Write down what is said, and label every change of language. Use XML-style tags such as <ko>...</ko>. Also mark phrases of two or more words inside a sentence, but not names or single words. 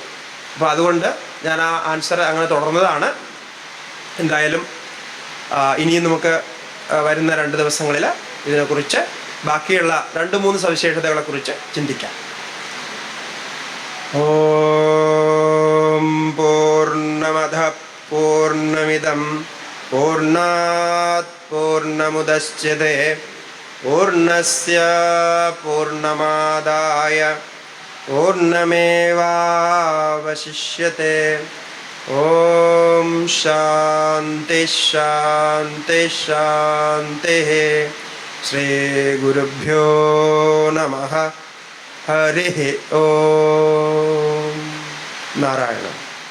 <ml>അപ്പോൾ അതുകൊണ്ട് ഞാൻ ആ ആൻസർ അങ്ങനെ തുടർന്നതാണ്. എന്തായാലും ഇനിയും നമുക്ക് വരുന്ന 2 ദിവസങ്ങളിൽ ഇതിനെക്കുറിച്ച് ബാക്കിയുള്ള 2-3 സവിശേഷതകളെക്കുറിച്ച് ചിന്തിക്കാം.</ml> <sa>ഓം പൂർണ്ണമദഃ പൂർണ്ണമിദം പൂർണ്ണാത് പൂർണ്ണമുദച്യതേ പൂർണ്ണസ്യ പൂർണ്ണമാദായ പൂർണ്ണമേവാവശിഷ്യത്തെ. ഓം ശാന്തി ശാന്തി ശാന്തി. ശ്രീ ഗുരുഭ്യോ നമഃ. ഹരി ഓം. നാരായണ.</sa>